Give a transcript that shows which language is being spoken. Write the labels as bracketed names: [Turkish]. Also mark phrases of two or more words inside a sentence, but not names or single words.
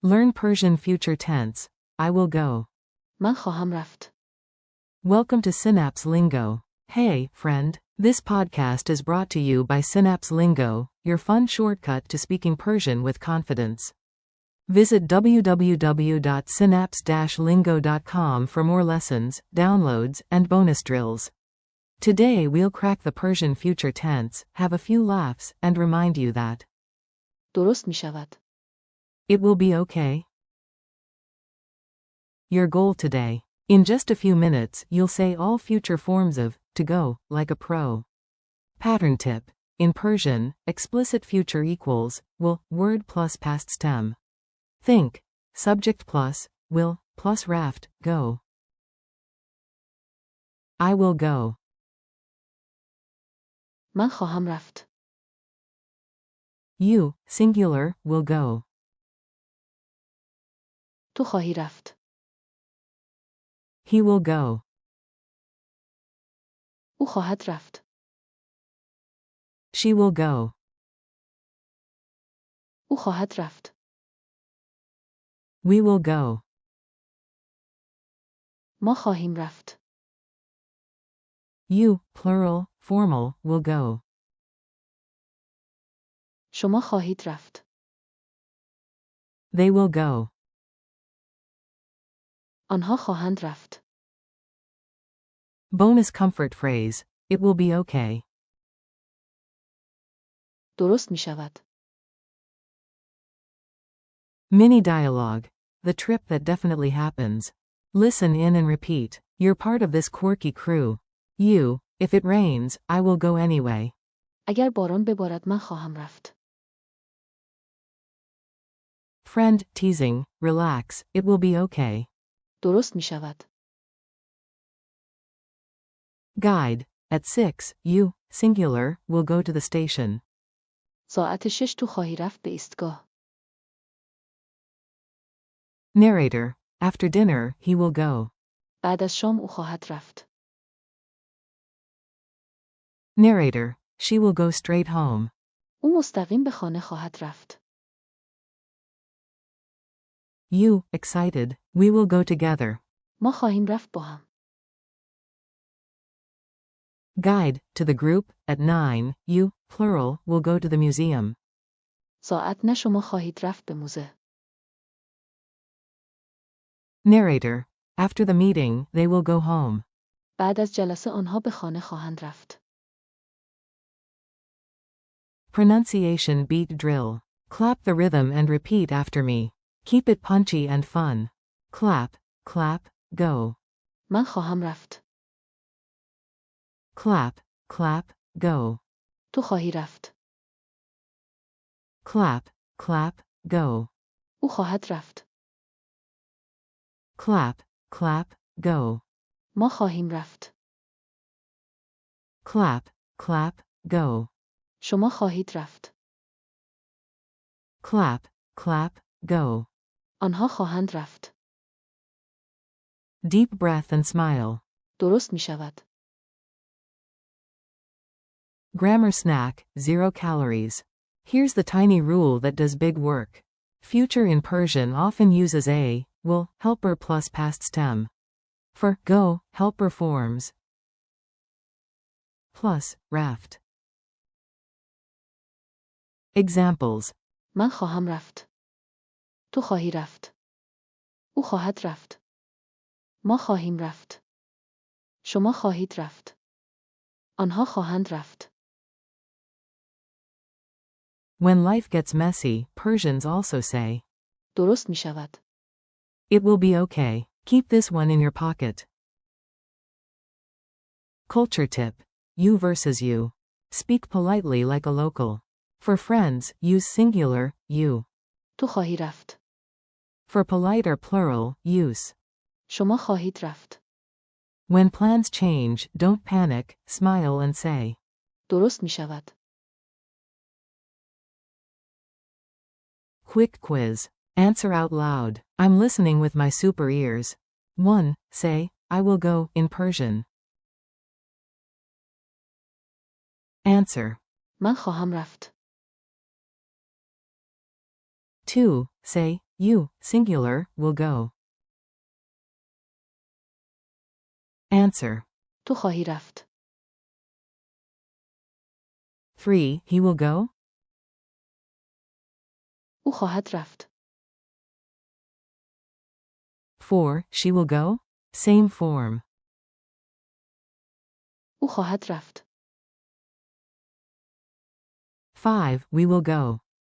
[English] Learn Persian future tense. I will go. [Persian] من خواهم رفت. [English] Welcome to Synapse Lingo. Hey, friend. This podcast is brought to you by Synapse Lingo, your fun shortcut to speaking Persian with confidence. Visit www.synapse-lingo.com for more lessons, downloads, and bonus drills. Today we'll crack the Persian future tense, have a few laughs, and remind you that [Persian] درست می شود. [English] it will be okay. Your goal today. In just a few minutes, you'll say all future forms of to go, like a pro. Pattern tip. In Persian, explicit future equals will, word plus past stem. Think. Subject plus will plus raft, go. I will go. [Persian] من خواهم رفت. [English] You, singular, will go. [Persian] تو خواهی رفت. [English] He will go. [Persian] او خواهد رفت. [English] She will go. [Persian] او خواهد رفت. [English] We will go. [Persian] ما خواهیم رفت. [English] You, plural, formal, will go. [Persian] شما خواهید رفت. [English] They will go. [Persian] آنها خواهند رفت. [English] Bonus comfort phrase. It will be okay. [Persian] درست می شود. [English] Mini dialogue. The trip that definitely happens. Listen in and repeat. You're part of this quirky crew. You, if it rains, I will go anyway. [Persian] اگر باران ببارد من خواهم رفت. [English] Friend, teasing, relax, it will be okay. [Persian] درست می شود. [English] Guide. At 6, you, singular, will go to the station. [Persian] ساعت 6 تو خواهی رفت به ایستگاه. [English] Narrator. After dinner, he will go. [Persian] بعد از شام او خواهد رفت. [English] Narrator. She will go straight home. [Persian] او مستقیم به خانه خواهد رفت. [English] You, excited, we will go together. [Persian] ما خواهیم رفت با هم. [English] Guide. To the group, at 9, you, plural, will go to the museum. [Persian] ساعت نه شما خواهید رفت به موزه. [English] Narrator. After the meeting, they will go home. [Persian] بعد از جلسه آنها به خانه خواهند رفت. [English] Pronunciation beat drill. Clap the rhythm and repeat after me. Keep it punchy and fun. Clap, clap, go. [Persian] من خواهم رفت. [English] Clap, clap, go. [Persian] تو خواهی رفت. [English] Clap, clap, go. [Persian] او خواهد رفت. [English] Clap, clap, go. [Persian] ما خواهیم رفت. [English] Clap, clap, go. [Persian] شما خواهید رفت. [English] Clap, clap, go. [Persian] آنها خواهند رفت. [English] Deep breath and smile. [Persian] درست می شود. [English] Grammar snack, 0 calories. Here's the tiny rule that does big work. Future in Persian often uses a, will, helper plus past stem. For go, helper forms plus raft. Examples. [Persian] من خواهم رفت. تو خواهی رفت. او خواهد رفت. ما خواهیم رفت. شما خواهید رفت. آنها خواهند رفت. [English] When life gets messy, Persians also say, [Persian] درست می شود. [English] it will be okay. Keep this one in your pocket. Culture tip. You versus you. Speak politely like a local. For friends, use singular, you. [Persian] تو خواهی رفت. [English] For polite or plural, use. [Persian] شما خواهید رفت. [English] When plans change, don't panic, smile and say. [Persian] درست می شود. [English] Quick quiz. Answer out loud. I'm listening with my super ears. 1. Say, I will go, in Persian. Answer. [Persian] من خواهم رفت. [English] 2. Say, you, singular, will go. Answer. [Persian] تو خواهی رفت. [English] 3. He will go? [Persian] او خواهد رفت. [English] 4. She will go? Same form. [Persian] او خواهد رفت. [English] 5. We will go.